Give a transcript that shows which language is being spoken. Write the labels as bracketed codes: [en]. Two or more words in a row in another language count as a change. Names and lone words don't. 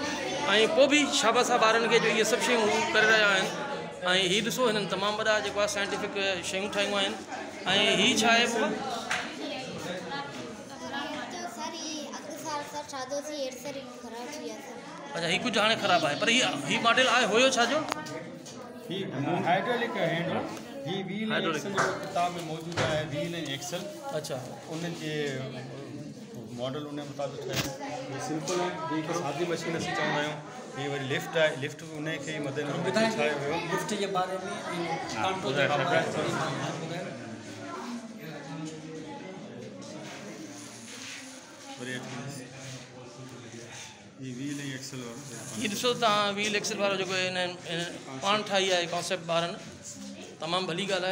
[sd] ऐं पोइ बि शाबाश आहे ॿारनि खे जो इहे सभु शयूं करे रहिया आहिनि। ऐं हीअ ॾिसो हिननि तमामु वॾा जेको आहे साइंटिफिक शयूं ठाहियूं आहिनि। ऐं हीअ छा आहे? अच्छा, हीअ कुझु हाणे ख़राबु आहे, पर हीअ मॉडल आहे हुयो छाजो? [en] hydraulic handle. [sd] ही [en] wheel axle [sd] जो [hi] किताब में मौजूद है, [en] wheel and axle. [sd] अच्छा, उन्हनि जे मॉडल उन मुताबिक़ ठहियो। [hi] सिंपल है, [sd] जेके सादी मशीन असीं चवंदा आहियूं। ये वरी लिफ्ट आहे, लिफ्ट उन खे ई मदनज़र ठाहियो वियो। लिफ्ट जे बारे में कानपुर जे बारे में ये व्हील ऐं एक्सल वारो। हीअ ॾिसो तव्हां [en] wheel axle [sd] वारो जेको हिन पाण ठाही आहे कॉन्सेप्ट ॿारनि, तमामु भली ॻाल्हि आहे।